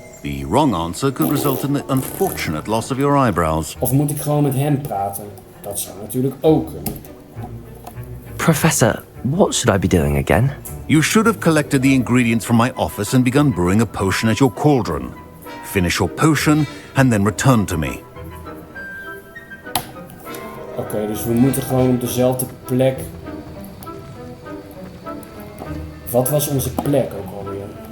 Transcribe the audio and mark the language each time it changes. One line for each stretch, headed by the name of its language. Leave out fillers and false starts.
English: The wrong answer could result in the unfortunate loss of your eyebrows.
Dutch: Of moet ik gewoon met hem praten? Dat zou natuurlijk ook kunnen.
English: Professor, what should I be doing again? You should have collected the ingredients from my office and begun brewing a potion at your cauldron. Finish your potion and then return to me.
Dutch: Oké, dus we moeten gewoon op dezelfde plek... Wat was onze plek ook alweer?